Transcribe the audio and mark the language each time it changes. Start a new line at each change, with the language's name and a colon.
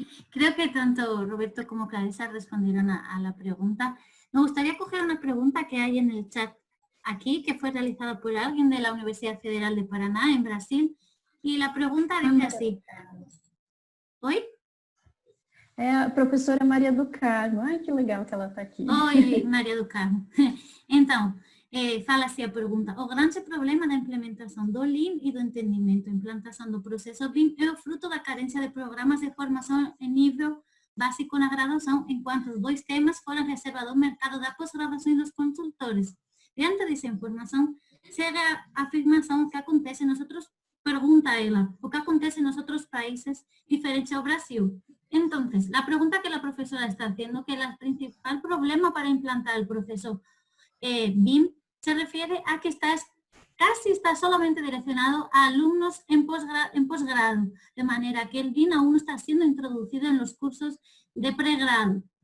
Spanish: Creo que tanto Roberto como Clarissa respondieron a la pregunta. Me gustaría coger una pregunta que hay en el chat aquí, que fue realizada por alguien de la Universidad Federal de Paraná, en Brasil. Y la pregunta dice así.
Portuguese: Oi? É a professora Maria do Carmo. Ai, que legal que ela está aqui. Oi, Maria do Carmo. Então, fala assim a pergunta. O grande problema da implementação do Lean e do entendimento, implantação do processo BIM é o fruto da carência de programas de formação em nível básico na graduação, enquanto os dois temas foram reserva do mercado da pós-graduação e dos consultores. Diante dessa informação, chega a afirmação que acontece nos outros, pergunta ela, o que acontece nos outros países diferentes ao Brasil.
Spanish: Entonces, la pregunta que la profesora está haciendo, que el principal problema para implantar el proceso BIM se refiere a que casi está solamente direccionado a alumnos en posgrado, de manera que el BIM aún no está siendo introducido en los cursos de pregrado.